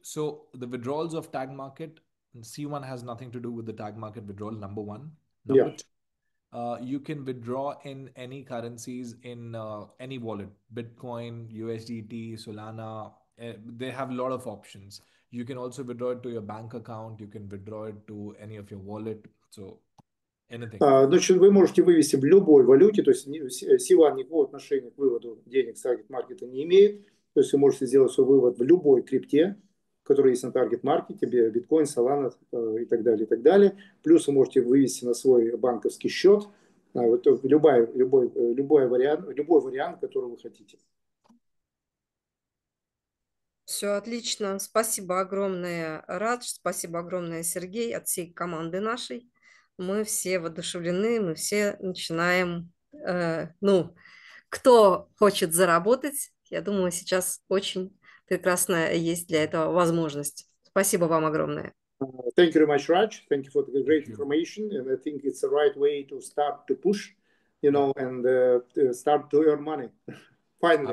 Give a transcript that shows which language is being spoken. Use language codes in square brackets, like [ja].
[en] So the withdrawals of Tag Market, C1 has nothing to do with the Tag Market withdrawal, number one. Number two, you can withdraw in any currencies in any wallet, Bitcoin, USDT, Solana, they have a lot of options. You can also withdraw it to your bank account. You can withdraw it to any of your wallet. So anything. [ru] Значит, вы можете вывести в любой валюте, то есть сила никакого отношения к выводу денег с таргет-маркета не имеет. То есть вы можете сделать свой вывод в любой крипте, который есть на таргет-маркете, биткоин, солана и так далее, и так далее. Плюс вы можете вывести на свой банковский счет. Вот любой вариант, который вы хотите. Все отлично. Спасибо огромное, Радж. Спасибо огромное, Сергей, от всей команды нашей. Мы все воодушевлены, мы все начинаем, кто хочет заработать, я думаю, сейчас очень прекрасная есть для этого возможность. Спасибо вам огромное. [en] Thank you very much, Raj. Thank you for the great information. And I think it's the right way to start to push, and start to earn money. Finally.